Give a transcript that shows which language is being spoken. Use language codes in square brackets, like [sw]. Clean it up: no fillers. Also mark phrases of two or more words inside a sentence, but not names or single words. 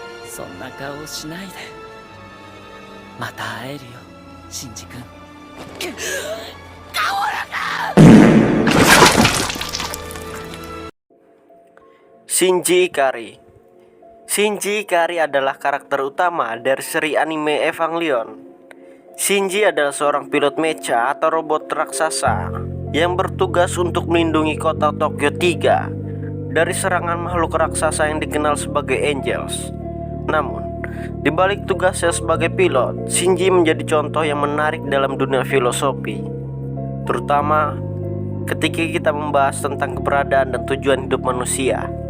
[ja] そんな顔をしないで。また会えるよ、シンジ君。 [id] Shinji Ikari. Shinji Ikari adalah karakter utama dari seri anime Evangelion. Shinji adalah seorang pilot mecha atau robot raksasa yang bertugas untuk melindungi kota Tokyo 3 dari serangan makhluk raksasa yang dikenal sebagai Angels. Namun, di balik tugasnya sebagai pilot, Shinji menjadi contoh yang menarik dalam dunia filosofi, terutama ketika kita membahas tentang keberadaan dan tujuan hidup manusia.